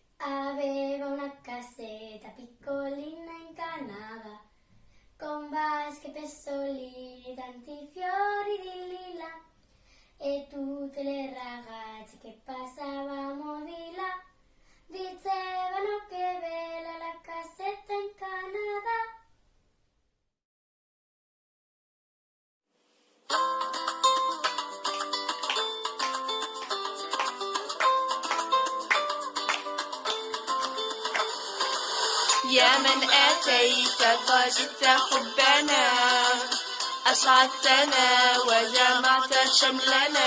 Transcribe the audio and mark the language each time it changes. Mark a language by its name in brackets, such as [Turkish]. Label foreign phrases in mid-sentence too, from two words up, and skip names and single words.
[Italian] Aveva una casetta piccolina in Canada, con vasche, pestolini, tanti fiori di lilla, e tutte le ragazze che passavamo di là dicevano che bella la casetta in Canada. [Arabic] يا من أتيت فزدت حبنا أسعدتنا وجمعت شملنا